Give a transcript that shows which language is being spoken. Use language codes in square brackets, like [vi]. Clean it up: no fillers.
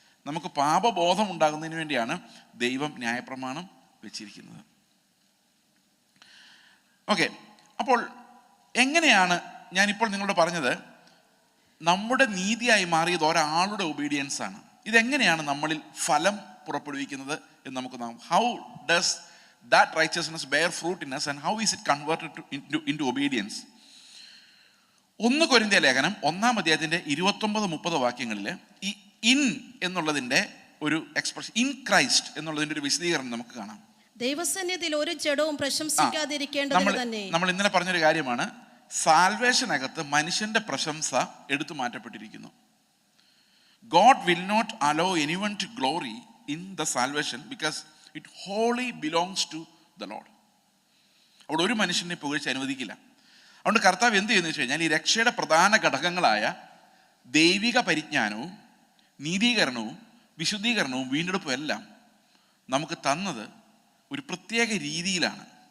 [ml] നമുക്ക് പാപബോധം ഉണ്ടാകുന്നതിന് വേണ്ടിയാണ് ദൈവം ന്യായപ്രമാണം വെച്ചിരിക്കുന്നത്. ഓക്കെ, അപ്പോൾ എങ്ങനെയാണ് ഞാനിപ്പോൾ നിങ്ങളോട് പറഞ്ഞത് നമ്മുടെ നീതിയായി മാറിയത് ഒരാളുടെ ഒബീഡിയൻസ് ആണ്. ഇതെങ്ങനെയാണ് നമ്മളിൽ ഫലം പുറപ്പെടുവിക്കുന്നത് എന്ന് നമുക്ക് നോക്കാം. [en] How does that righteousness bear fruit in us and how is it converted into obedience? [ml] 1 കൊരിന്ത്യർ ലേഖനം 1-ാം അധ്യായത്തിന്റെ 29-30 വാക്യങ്ങളിൽ ഈ ഇൻ എന്നുള്ളതിന്റെ ഒരു എക്സ്പ്രഷൻ, ഇൻ ക്രൈസ്റ്റ് എന്നുള്ളതിന്റെ ഒരു വിശദീകരണം നമുക്ക് കാണാം. ദൈവസന്നിധിയിൽ ഒരു ജഡവും പ്രശംസിക്കാതിരിക്കേണ്ടത് തന്നെ. നമ്മൾ ഇന്നലെ പറഞ്ഞൊരു കാര്യമാണ്, സാൽവേഷനകത്ത് മനുഷ്യന്റെ പ്രശംസ എടുത്തു മാറ്റപ്പെട്ടിരിക്കുന്നു. [en] God will not allow anyone to glory in the salvation because it wholly belongs to the Lord. [ml] അവിടെ ഒരു മനുഷ്യനെ പുകഴ്ച അനുവദിക്കില്ല. അതുകൊണ്ട് കർത്താവ് എന്ത് ചെയ്യുന്നു വെച്ച് കഴിഞ്ഞാൽ ഈ രക്ഷയുടെ പ്രധാന ഘടകങ്ങളായ ദൈവിക പരിജ്ഞാനവും നീതീകരണവും വിശുദ്ധീകരണവും വീണ്ടെടുപ്പും എല്ലാം നമുക്ക് തന്നത് ഒരു പ്രത്യേക രീതിയിലാണ്.